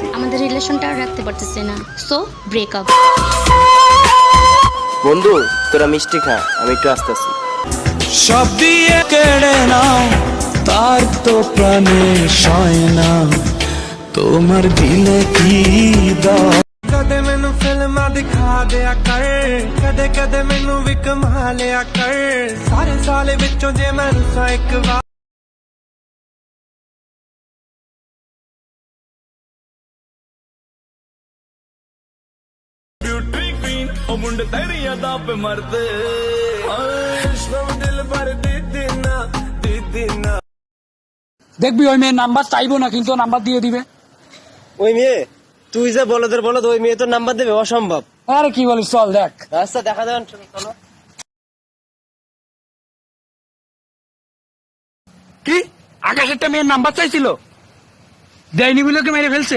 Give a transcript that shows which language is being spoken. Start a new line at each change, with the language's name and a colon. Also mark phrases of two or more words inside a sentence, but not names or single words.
Bangla: আমাদের রিলেশনটা আর রাখতে পারতেছি না,
English: so breakup.
Bangla: বন্ধু তোরা মিষ্টি খা, আমি একটু আসতেছি। সব দিয়ে কেড়ে নাও তার তো প্রাণে সয় না, তোমার দিলে কি দাও।
Punjabi: ਕਦੇ ਮੈਨੂੰ ਫਿਲਮਾਂ ਦਿਖਾ ਦਿਆ ਕਰ, ਕਦੇ ਕਦੇ ਮੈਨੂੰ ਵੀ ਕਮਾ ਲਿਆ ਕਰ, ਸਾਰੇ ਸਾਲ ਵਿੱਚੋਂ ਜੇ ਮੈਂ ਰੁੱਸਾਂ ਇੱਕ ਵਾਰ।
English: beauty queen
Punjabi: ਉਹ ਮੁੰਡੇ ਤੇਰੀਆਂ ਦਾ ਪੇ ਮਰਦੇ, ਸਭ ਦਿਲ ਭਰ ਦੇ ਦੇਣਾ ਦੇ ਦੇਣਾ।
Bangla: দেখবি ওই মেয়ের নাম্বার চাইবো না, কিন্তু নাম্বার দিয়ে দিবে। ওই মেয়ে? তুই যে বলদের বলদ, ওই মেয়ে তোর নাম্বার দেবে? অসম্ভব। আরে কি বলিস, চল দেখ। রাস্তা দেখা দেবেন, চলো। কি আকাশ একটা মেয়ের নাম্বার চাইছিল, দেয়নি বলে ওকে মেরে ফেলছে?